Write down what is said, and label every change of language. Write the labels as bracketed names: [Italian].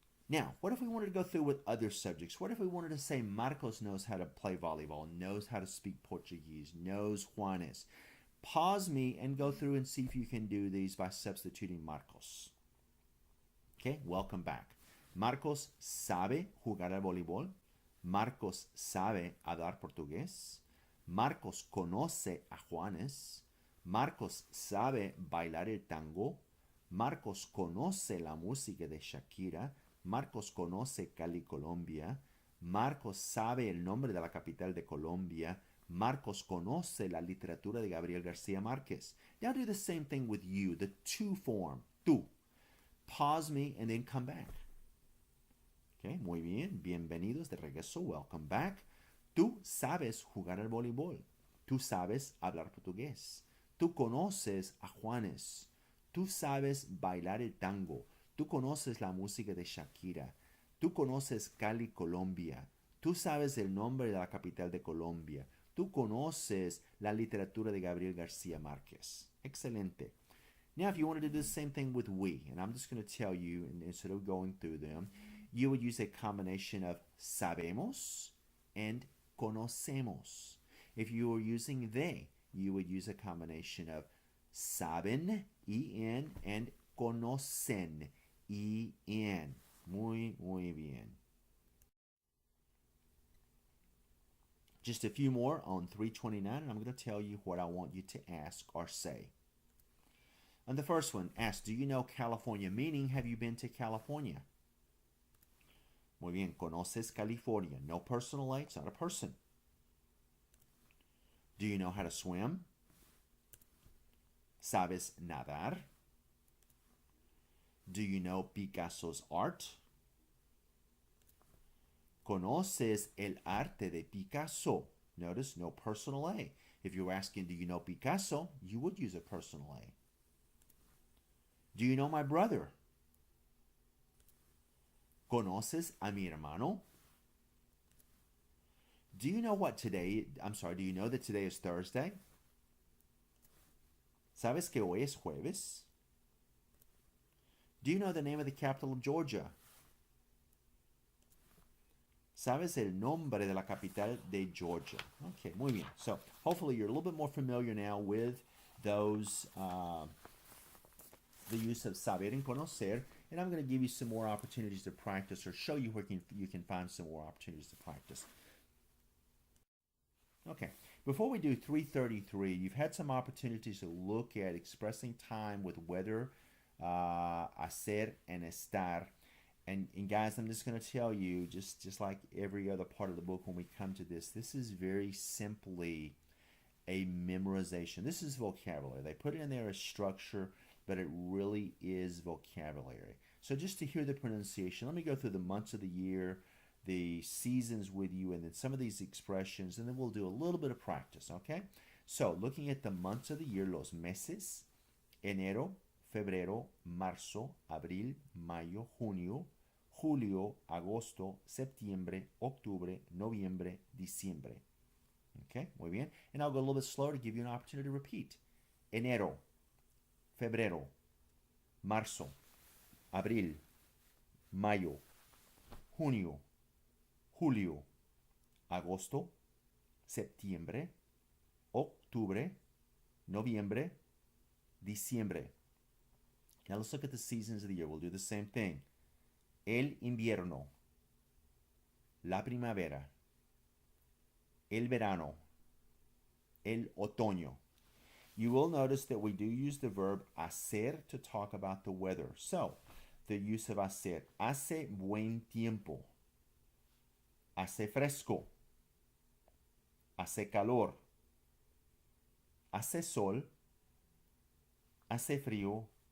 [English] Now, what if we wanted to go through with other subjects? What if we wanted to say Marcos knows how to play volleyball, knows how to speak Portuguese, knows Juanes? Pause me and go through and see if you can do these by substituting Marcos. Okay, welcome back. [Spanish] Marcos sabe jugar al voleibol. Marcos sabe hablar portugués. Marcos conoce a Juanes. Marcos sabe bailar el tango. Marcos conoce la música de Shakira. Marcos conoce Cali, Colombia. Marcos sabe el nombre de la capital de Colombia. Marcos conoce la literatura de Gabriel García Márquez. [English] Now do the same thing with you, the to form, tú. Pause me and then come back. [Spanish] Okay, muy bien. Bienvenidos de regreso. [English] Welcome back. [Spanish] Tú sabes jugar al voleibol. Tú sabes hablar portugués. Tú conoces a Juanes. Tú sabes bailar el tango. Tú conoces la música de Shakira. Tú conoces Cali, Colombia. Tú sabes el nombre de la capital de Colombia. Tú conoces la literatura de Gabriel García Márquez. Excelente. [English] Now, if you wanted to do the same thing with we, and I'm just going to tell you, and instead of going through them, you would use a combination of sabemos and conocemos. If you were using they, you would use a combination of saben, en, and conocen, en. [Spanish] Muy, muy bien. [English] Just a few more on 329, and I'm going to tell you what I want you to ask or say. On the first one, ask, do you know California? Meaning, have you been to California? [Spanish] Muy bien, ¿conoces California? [English] No personal A, it's not a person. Do you know how to swim? [Spanish] ¿Sabes nadar? [English] Do you know Picasso's art? [Spanish] ¿Conoces el arte de Picasso? [English] Notice no personal A. If you're asking, do you know Picasso? You would use a personal A. Do you know my brother? [Spanish] ¿Conoces a mi hermano? [English] Do you know do you know that today is Thursday? [Spanish] ¿Sabes que hoy es jueves? [English] Do you know the name of the capital of Georgia? [Spanish] ¿Sabes el nombre de la capital de Georgia? Okay, muy bien. [English] So hopefully you're a little bit more familiar now with those, the use of saber and conocer, and I'm going to give you some more opportunities to practice or show you where you can find some more opportunities to practice. Okay, before we do 333, you've had some opportunities to look at expressing time with whether, hacer, and estar. And guys, I'm just going to tell you, just like every other part of the book when we come to this is very simply a memorization. This is vocabulary. They put it in there as structure, but it really is vocabulary. So just to hear the pronunciation, let me go through the months of the year, the seasons with you, and then some of these expressions, and then we'll do a little bit of practice, okay? So looking at the months of the year, [Spanish] los meses, enero, febrero, marzo, abril, mayo, junio, julio, agosto, septiembre, octubre, noviembre, diciembre. Okay, muy bien. [English] And I'll go a little bit slower to give you an opportunity to repeat. [Spanish] Enero, febrero, marzo, abril, mayo, junio, julio, agosto, septiembre, octubre, noviembre, diciembre. [English] Now let's look at the seasons of the year. We'll do the same thing. [Spanish] El invierno, la primavera, el verano, el otoño. [English] You will notice that we do use the verb hacer to talk about the weather. So, the use of hacer. [Spanish] Hace buen tiempo. Hace fresco. Hace calor. Hace sol. Hace frío.